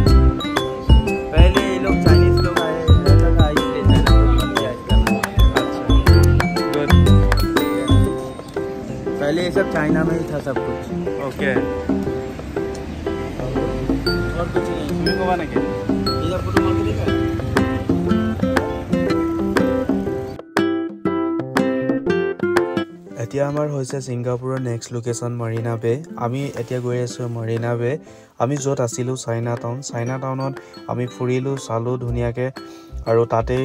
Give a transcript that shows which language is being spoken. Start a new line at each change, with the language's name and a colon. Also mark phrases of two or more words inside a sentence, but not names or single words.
Hindi: पहले ये लोग चाइनीज लोग आए रहता था इसलिए चाइना टाउन बन गया इसका नाम अच्छा गुड पहले ये सब चाइना में ही था सब कुछ ओके और कुछ नहीं घुमाने के इधर फोटो मार के देखा
Assamese: এতিয়া আমাৰ হৈছে ছিংগাপুৰৰ
English: next location
Assamese: মাৰিনা বে আমি এতিয়া গৈ আছোঁ মাৰিনা বে আমি য'ত আছিলোঁ চাইনা টাউনত আমি ফুৰিলোঁ চালোঁ ধুনীয়াকৈ আৰু তাতেই